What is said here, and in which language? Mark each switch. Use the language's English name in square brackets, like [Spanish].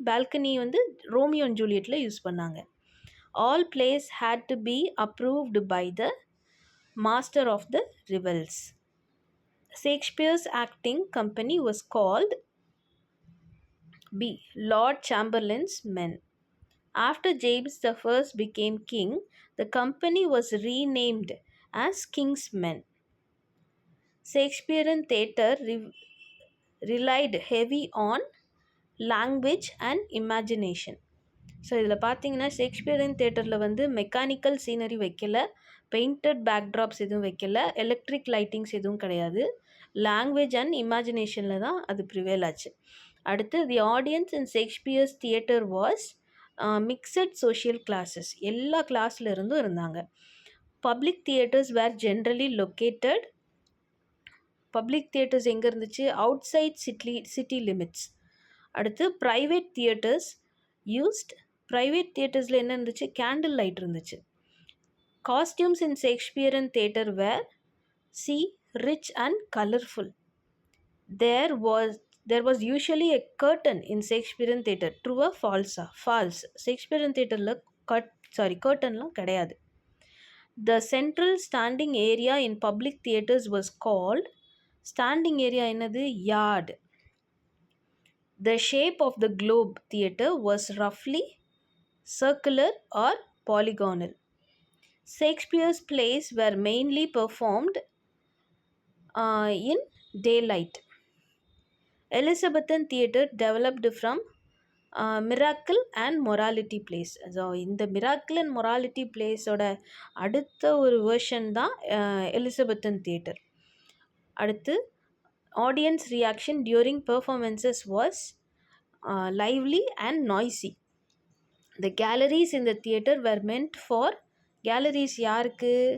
[Tamil] Balcony வந்து Romeo and ஜூலியட்டில் use பண்ணாங்க. [English] All plays had to be approved by the master of the revels. Shakespeare's acting company was called Lord Chamberlain's Men. After James I became king, the company was renamed as King's Men. Shakespearean theatre relied heavy on language and imagination. [Tamil] So இதில் பார்த்தீங்கன்னா ஷேக்ஸ்பியரின் தேட்டரில் வந்து mechanical scenery வைக்கல, painted பேக்ட்ராப்ஸ் எதுவும் வைக்கல, electric lightings எதுவும் கிடையாது. Language and இமேஜினேஷனில் தான் அது ப்ரிவேல் ஆச்சு. [English] அடுத்து the audience in Shakespeare's theatre was mixed social classes. [Tamil] எல்லா கிளாஸில் இருந்தும் இருந்தாங்க. [English] Public theatres were generally located. [Tamil] பப்ளிக் தியேட்டர்ஸ் எங்கே இருந்துச்சு? [English] Outside city limits. [Tamil] அடுத்து ப்ரைவேட் தியேட்டர்ஸ் யூஸ்ட். ப்ரைவேட் தியேட்டர்ஸில் என்ன இருந்துச்சு? கேண்டில் லைட் இருந்துச்சு. [English] Costumes in Shakespearean theatre were rich and colourful. There was usually a curtain in Shakespearean theatre. True or false? False. [Tamil] Shakespearean theatreல curtainலாம் கிடையாது. [English] The central standing area in public theatres was called. Standing area என்னது? Yard. The shape of the globe theatre was roughly circular or polygonal. Shakespeare's plays were mainly performed in Daylight. Elizabethan theatre developed from Miracle and Morality Plays. [Tamil] So இந்த Miracle and Morality Plays-ஓட அடுத்த ஒரு version தான் Elizabethan theatre. [English] அடுத்து audience reaction during performances was lively and noisy. The galleries in the theatre were meant for galleries யாருக்கு?